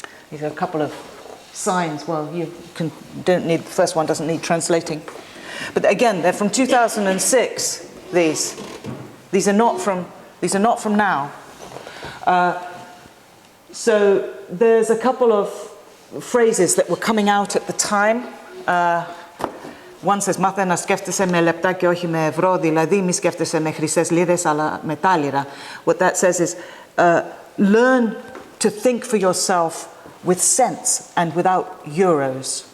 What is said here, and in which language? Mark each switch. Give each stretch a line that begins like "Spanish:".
English: These are a couple of signs. Well, the first one doesn't need translating. But again, they're from 2006, these are not from now. So there's a couple of phrases that were coming out at the time. One says,
Greek: μάθε να σκέφτεσαι με λεπτά και όχι με ευρώ, δηλαδή μη σκέφτεσαι με χρυσές λίρες, αλλά με τάλιρα.
English: What that says is, learn to think for yourself with sense and without euros.